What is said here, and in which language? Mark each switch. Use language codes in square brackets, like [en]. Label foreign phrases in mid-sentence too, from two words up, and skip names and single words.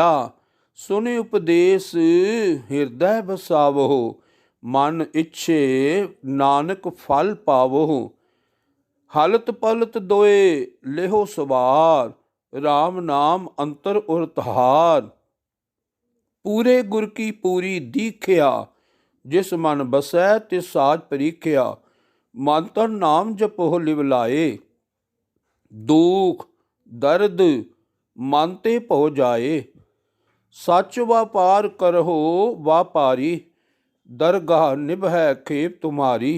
[pa] ਸੁਨਿ ਉਪਦੇਸ਼ ਹਿਰਦੈ ਬਸਾਵੋ, ਮਨ ਇੱਛੇ ਨਾਨਕ ਫਲ ਪਾਵੋ। ਹਲਤ ਪਲਤ ਦੋਏ ਲੇਹੋ ਸਵਾਰ, ਰਾਮ ਨਾਮ ਅੰਤਰ ਉਰਤਾਰ। ਪੂਰੇ ਗੁਰ ਕੀ ਪੂਰੀ ਦੀਖਿਆ, ਜਿਸ ਮਨ ਬਸੈ ਤਿਸ ਸਾਜ ਪਰੀਖਿਆ। ਮਨ ਤਨ ਨਾਮ ਜਪੋ ਲਿਵ ਲਾਏ, ਦੁਖ ਦਰਦ ਮਨ ਤੇ ਭਉ ਜਾਏ। ਸੱਚ ਵਾਪਾਰ ਕਰਹੁ ਵਾਪਾਰੀ, ਦਰਗਾਹ ਨਿਭੈ ਖੇਪ ਤੁਮਾਰੀ।